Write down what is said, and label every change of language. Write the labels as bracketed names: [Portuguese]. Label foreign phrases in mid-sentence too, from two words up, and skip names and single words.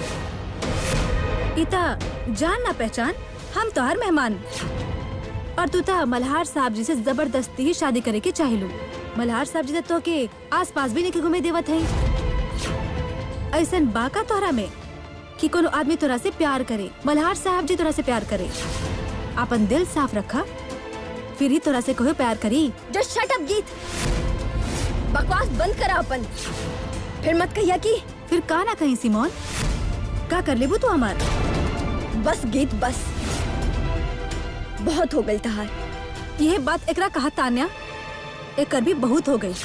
[Bhojpuri] इता जान ना पहचान, हम तोहर मेहमान, और तू ता मल्हार साहब जी से जबरदस्ती ही शादी करे के चाहेलू। मल्हार साहब जी तो के आस पास भी नहीं घूमे देवत है। ऐसन बाका तोहरा में कि कोनो आदमी तोरा से प्यार करे, मल्हार साहब जी तोरा से प्यार करे। अपन दिल साफ रखा, फिर ही तोरा से कहो प्यार करी। [English] Just shut up, गीत। [Bhojpuri] बकवास बंद करा अपन, फिर मत कहिया कि फिर का ना कहीं सिमोन, का कर लेबू तू हमार? बस गीत बस, बहुत हो गई तहार। यह बात एकरा कहा तान्या, एकर भी बहुत हो गई।